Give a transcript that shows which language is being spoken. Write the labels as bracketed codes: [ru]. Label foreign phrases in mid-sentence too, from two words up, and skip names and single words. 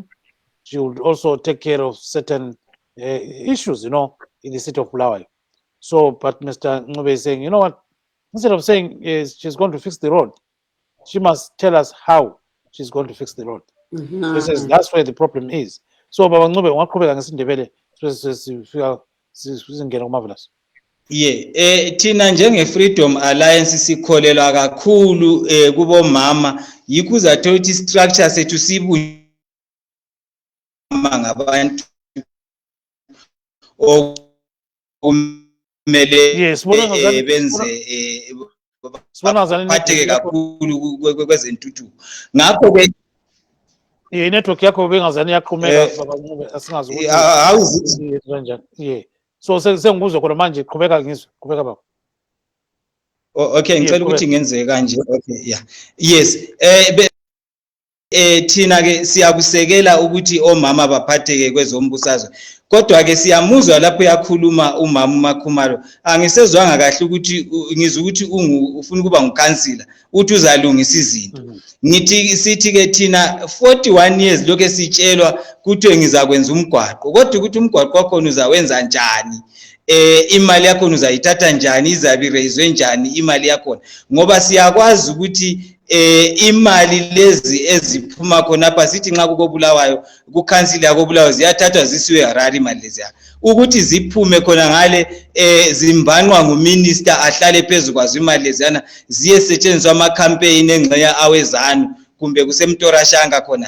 [en] She would also take care of certain issues, in the city of Bulawayo. So, but Mr. Nhlanhla is saying, you know what? Instead of saying she's going to fix the road, she must tell us how she's going to fix the road. He says that's where the problem is. So, [nd] Baba Nhlanhla, waqhubeka ngesindebele sifika sizingena Marvellous. Yeah, thina njenge-Freedom Alliance sikholelwa kakhulu kubomama, yikho zathola ukuthi structure sethu sibunjwa ngabantu okumele benze baphatheke kakhulu kwezentuthuko. Ngakho-ke network yakho bengazani yaqhumeka Baba Nhlanhla, asingazi ukuthi kanjani. [en] Yeah. [nd] So sengikuzwe khona manje, qhubeka ngizwe, qhubeka baba. Okay, ngicela ukuthi ngenzeke kanje. [en] Okay, yeah. Yes. [nd] Thina ke siyakusekela ukuthi omama baphatheke kwezombusazwe. Kodwa ke siyamuzwa lapho yakhuluma umama uMakhumalo. Angisezwanga kahle ukuthi ngizwe ukuthi ufuna kuba ngukhansila, uthi uzalungisa izinto. Sithi ke thina 41 years lokho sitshelwa ukuthi ngizakwenza umgwaqo. Kodwa ukuthi umgwaqo wakho uzawenza njani? Imali yakho uzayithatha njani? Izabi raiswe njani imali yakho? Ngoba siyakwazi ukuthi imali lezi eziphuma khona apha sithi nxa kukobulawayo kukhansila yakobulawayo ziyathathwa zisiwe Harare imali lezi ukuthi ziphume khona ngale zimbanqwa nguminister ahlale phezulu kwazo imali leziyana ziyesetshenziswa ama-campaign engxenye awezanu kumbe kusemtorashanga khona.